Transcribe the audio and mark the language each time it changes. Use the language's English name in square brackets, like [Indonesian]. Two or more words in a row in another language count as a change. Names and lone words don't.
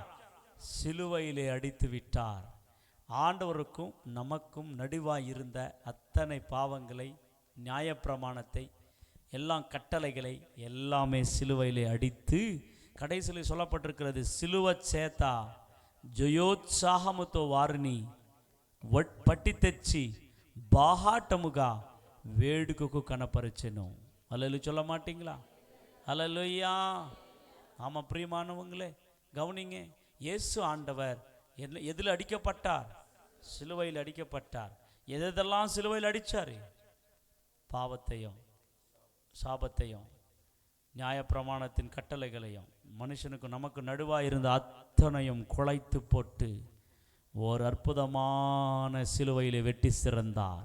[Tamil] சிலுவையிலே அடித்து விட்டார். ஆண்டவருக்கும் நமக்கும் நடுவாய் இருந்த அத்தனை பாவங்களை, நியாயப்பிரமாணத்தை, எல்லாம் கட்டளைகளை எல்லாமே சிலுவையிலே அடித்து கடைசியில் சொல்லப்பட்டிருக்கிறது, சிலுவ சேத்தா [Telugu] జయోత్సాహముతో వారిని పట్టి తెచ్చి బాహాటముగా వేడుకకు కనపరచెను. [Tamil] హల్లెలూయా சொல்ல மாட்டீங்களா? ஹல்லேலூயா. ஆமாம் பிரியமானவங்களே, கவனிங்க. இயேசு ஆண்டவர் எதில் அடிக்கப்பட்டார்? சிலுவையில் அடிக்கப்பட்டார். எதெல்லாம் சிலுவையில் அடித்தார்? பாவத்தையும் சாபத்தையும் நியாயப்பிரமாணத்தின் கட்டளைகளையும் மனுஷனுக்கு நமக்கு நடுவாக இருந்த அத்தனையும் குலைத்து போட்டு ஒரு அற்புதமான சிலுவையில் வெட்டி சிறந்தார்.